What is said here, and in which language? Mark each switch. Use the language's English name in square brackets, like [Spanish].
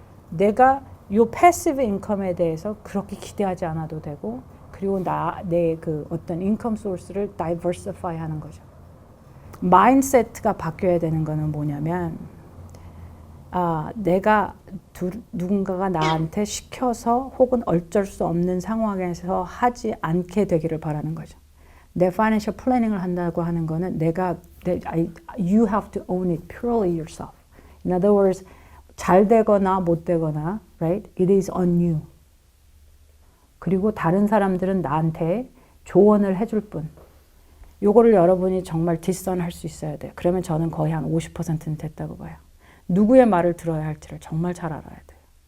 [Korean] 내가 요 패시브 인컴에 대해서 그렇게 기대하지 않아도 되고, 그리고 내 그 어떤 인컴 소스를 다이버시파이 하는 거죠. 마인드세트가 바뀌어야 되는 거는 뭐냐면, 내가 누군가가 나한테 시켜서 혹은 어쩔 수 없는 상황에서 하지 않게 되기를 바라는 거죠. 내 파이낸셜 플래닝을 한다고 하는 거는 [English] you have to own it purely yourself. In other words, [Korean] 잘 되거나 못 되거나, [English] right? It is on you. [Korean] 그리고 다른 사람들은 나한테 조언을 해줄 뿐. 요거를 여러분이 정말 디선할 수 있어야 돼요. 그러면 저는 거의 한 50%는 됐다고 봐요. 누구의 말을 들어야 할지를 정말 잘 알아야 돼요.